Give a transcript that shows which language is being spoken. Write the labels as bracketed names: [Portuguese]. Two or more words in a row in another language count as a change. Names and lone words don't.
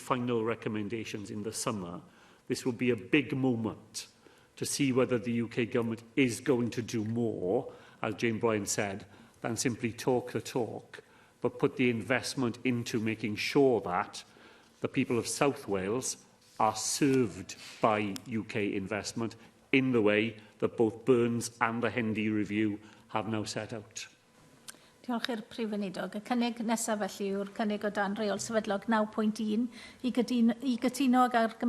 [English] final recommendations in the summer, this will be a big moment to see whether the UK government is going to do more, as Jane Bryan said, than simply talk the talk, but put the investment into making sure that the people of South Wales are served by UK investment in the way that both Burns and the Hendy Review have now set out. [Welsh] Diolch i'r Prif Weinidog. Y cynnig nesaf felly yw'r cynnig o dan reol sefydlog 9.1 i gytuno ag argymhelliad